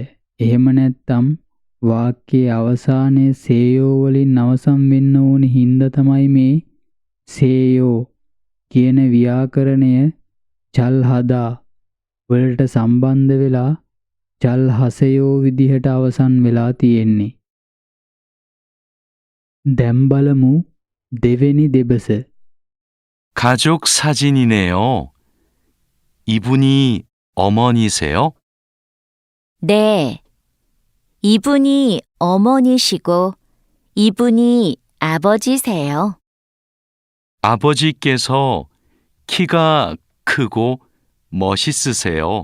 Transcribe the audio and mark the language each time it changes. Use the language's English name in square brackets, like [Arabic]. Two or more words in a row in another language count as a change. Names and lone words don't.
[Sinhala] එහෙම නැත්නම් වාක්‍යයේ අවසානයේ සේයෝ වලින් අවසන් වෙන්න ඕනේ හින්දා තමයි මේ සේයෝ කියන ව්‍යාකරණය [Korean] 잘 하다 [Sinhala] වලට සම්බන්ධ වෙලා [Korean] 잘 하세요 [Sinhala] විදිහට අවසන් වෙලා තියෙන්නේ. දැන් බලමු දෙවෙනි දෙබස. [Korean] 가족 사진이네요. 이분이 어머니세요? 네. 이분이 어머니시고 이분이 아버지세요. 아버지께서 키가 크고 멋있으세요.